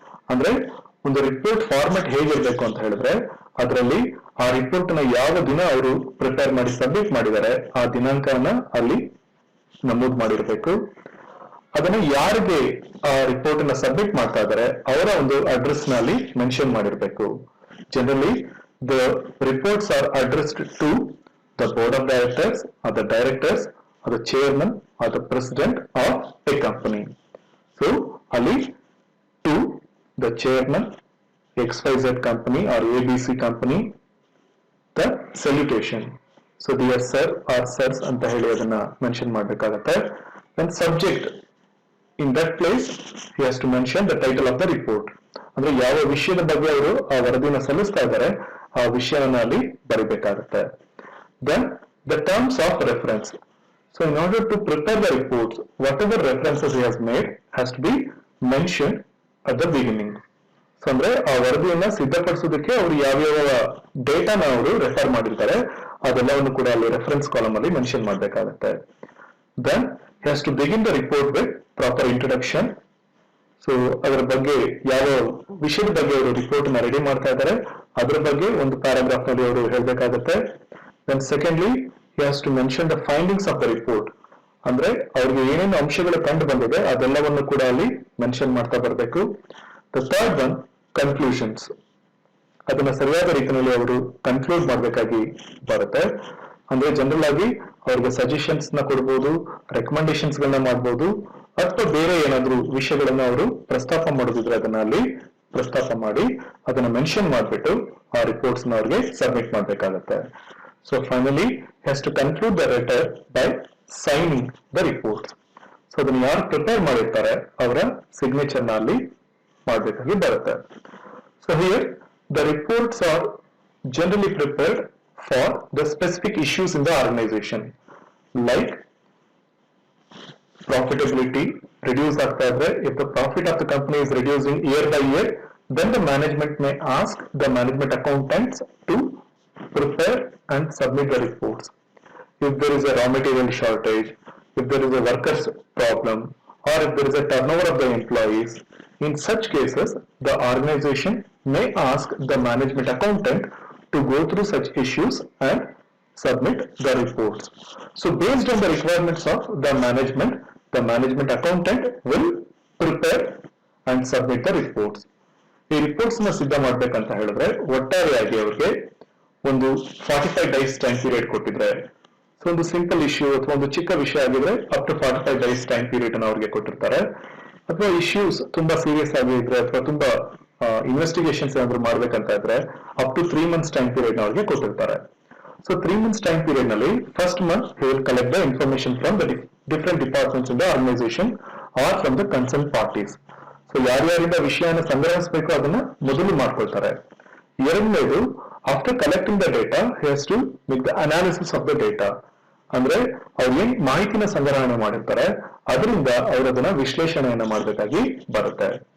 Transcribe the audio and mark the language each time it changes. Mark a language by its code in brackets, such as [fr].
[kn] ಅಂದ್ರೆ ಒಂದು report format ಹೇಗಿರ್ಬೇಕು ಅಂತ ಹೇಳಿದ್ರೆ ಅದರಲ್ಲಿ ಆ ರಿಪೋರ್ಟ್ ನ ಯಾವ ದಿನ ಅವರು ಪ್ರಿಪೇರ್ ಮಾಡಿ ಸಬ್ಮಿಟ್ ಮಾಡಿದ್ದಾರೆ ಆ ದಿನಾಂಕನ ಅಲ್ಲಿ ನಮೂದು ಮಾಡಿರ್ಬೇಕು. ಅದನ್ನ ಯಾರಿಗೆ ಆ ರಿಪೋರ್ಟ್ ನ ಸಬ್ಮಿಟ್ ಮಾಡ್ತಾ ಇದ್ದಾರೆ ಅವರ ಒಂದು ಅಡ್ರೆಸ್ ನಲ್ಲಿ ಮೆನ್ಷನ್ ಮಾಡಿರ್ಬೇಕು. [en] Generally the reports are addressed to the board of directors or the directors or the chairman or the president of a company. [kn] So ಅಲ್ಲಿ [en] To the chairman, XYZ company or ABC company, the salutation. So dear sir or sirs [kn] ಅಂತ ಹೇಳಿ ಅದನ್ನ mention ಮಾಡಬೇಕಾಗುತ್ತೆ. [en] Then subject, in that place he has to mention the title of the report. [kn] ಅಂದ್ರೆ ಯಾವ ವಿಷಯದ ಬಗ್ಗೆ ಅವರು ಆ ವರದಿನ ಸಲ್ಲಿಸ್ತಾ ಇದ್ದಾರೆ ಆ ವಿಷಯವನ್ನ ಅಲ್ಲಿ ಬರೀಬೇಕಾಗುತ್ತೆ. [en] Then the terms of reference. So in order to prepare the reports, whatever references he has made has to be mentioned at the beginning. [kn] So ಅಂದ್ರೆ ಆ ವರದಿಯನ್ನ ಸಿದ್ಧಪಡಿಸೋದಕ್ಕೆ ಅವರು ಯಾವ್ಯಾವ ಡೇಟಾನ ಅವರು ರೆಫರ್ ಮಾಡಿರ್ತಾರೆ ಅದೆಲ್ಲವನ್ನು ಕೂಡ ಅಲ್ಲಿ ರೆಫರೆನ್ಸ್ ಕಾಲಮ್ ಅಲ್ಲಿ ಮೆನ್ಷನ್ ಮಾಡಬೇಕಾಗುತ್ತೆ. [en] Then has to begin the report with proper introduction. [kn] So ಅದರ ಬಗ್ಗೆ ಯಾವ ವಿಷಯದ ಬಗ್ಗೆ ಅವರು ರಿಪೋರ್ಟ್ ನ ರೆಡಿ ಮಾಡ್ತಾ ಇದ್ದಾರೆ ಅದರ ಬಗ್ಗೆ ಒಂದು ಪ್ಯಾರಾಗ್ರಾಫ್ ನಲ್ಲಿ ಅವರು ಹೇಳಬೇಕಾಗುತ್ತೆ. [en] Then secondly has to mention the findings of the report. [kn] ಅಂದ್ರೆ ಅವ್ರಿಗೆ ಏನೇನು ಅಂಶಗಳು ಕಂಡು ಬಂದಿದೆ ಅದೆಲ್ಲವನ್ನು ಕೂಡ ಅಲ್ಲಿ ಮೆನ್ಷನ್ ಮಾಡ್ತಾ ಬರಬೇಕು. [en] The third one, conclusions. [kn] ಅದನ್ನ ಸರಿಯಾದ ರೀತಿಯಲ್ಲಿ ಅವರು ಕನ್ಕ್ಲೂಡ್ ಮಾಡಬೇಕಾಗಿ ಬರುತ್ತೆ. ಅಂದ್ರೆ ಜನರಲ್ ಆಗಿ ಅವ್ರಿಗೆ ಸಜೆಷನ್ಸ್ ನ ಕೊಡ್ಬೋದು, ರೆಕಮೆಂಡೇಶನ್ಸ್ ಗಳನ್ನ ಮಾಡ್ಬೋದು, ಅಥವಾ ಬೇರೆ ಏನಾದ್ರು ವಿಷಯಗಳನ್ನ ಅವರು ಪ್ರಸ್ತಾಪ ಮಾಡೋದಿದ್ರೆ ಅದನ್ನ ಅಲ್ಲಿ ಪ್ರಸ್ತಾಪ ಮಾಡಿ ಅದನ್ನ ಮೆನ್ಷನ್ ಮಾಡ್ಬಿಟ್ಟು ಆ ರಿಪೋರ್ಟ್ಸ್ ನ ಅವ್ರಿಗೆ ಸಬ್ಮಿಟ್ ಮಾಡ್ಬೇಕಾಗತ್ತೆ. [en] So finally has to conclude the letter by signing the reports. [kn] So ಅದನ್ನ ಯಾರು ಪ್ರಿಪೇರ್ ಮಾಡಿರ್ತಾರೆ ಅವರ ಸಿಗ್ನೇಚರ್ ನ ಅಲ್ಲಿ ಮಾಡಬೇಕಾಗಿ ಬರುತ್ತೆ. [en] so here the reports are generally prepared for the specific issues in the organization like profitability [kn] reduce ಆಗ್ತಾ ಇದ್ರೆ [en] If the profit of the company is reducing year by year then the management may ask the management accountants to prepare and submit the reports. If there is a raw material shortage, if there is a workers problem, or if there is a turnover of the employees, in such cases the organization may ask the management accountant to go through such issues and submit the reports. So based on the requirements of the management accountant will prepare and submit the reports. [kn] ಈ reports ನ ಸಿದ್ಧ ಮಾಡ್ಬೇಕಂತ ಹೇಳಿದ್ರೆ ಒಟ್ಟಾರೆಯಾಗಿ ಅವ್ರಿಗೆ ಒಂದು 45 days time period ಕೊಟ್ಟಿದ್ರೆ, so ಒಂದು ಸಿಂಪಲ್ ಇಶ್ಯೂ ಅಥವಾ ಒಂದು ಚಿಕ್ಕ ವಿಷಯ ಆಗಿದ್ರೆ up to 45 days time period ಅನ್ನು ಅವ್ರಿಗೆ ಕೊಟ್ಟಿರ್ತಾರೆ. ಅಥವಾ ಇಶ್ಯೂಸ್ ತುಂಬಾ ಸೀರಿಯಸ್ ಆಗಿದ್ರೆ ಅಥವಾ ತುಂಬಾ ಇನ್ವೆಸ್ಟಿಗೇಷನ್ಸ್ ಏನಾದ್ರು ಮಾಡ್ಬೇಕಂತ ಇದ್ರೆ up to 3 months time period ಅವ್ರಿಗೆ ಕೊಟ್ಟಿರ್ತಾರೆ. [en] So 3 months time period ನಲ್ಲಿ first month he will collect the information from the different departments in the organization or from the concerned parties. [kn] So ಯಾರ್ಯಾರಿಂದ ವಿಷಯನ ಸಂಗ್ರಹಿಸಬೇಕು ಅದನ್ನ ಮೊದಲು ಮಾಡ್ಕೊಳ್ತಾರೆ. ಎರಡನೇದು [en] After collecting the data he has to make the analysis of the data. [kn] ಅಂದ್ರೆ ಅವ್ರು ಏನ್ ಮಾಹಿತಿನ ಸಂಗ್ರಹಣೆ ಮಾಡಿರ್ತಾರೆ ಅದರಿಂದ ಅವ್ರು ಅದನ್ನ ವಿಶ್ಲೇಷಣೆಯನ್ನ ಮಾಡಬೇಕಾಗಿ ಬರುತ್ತೆ.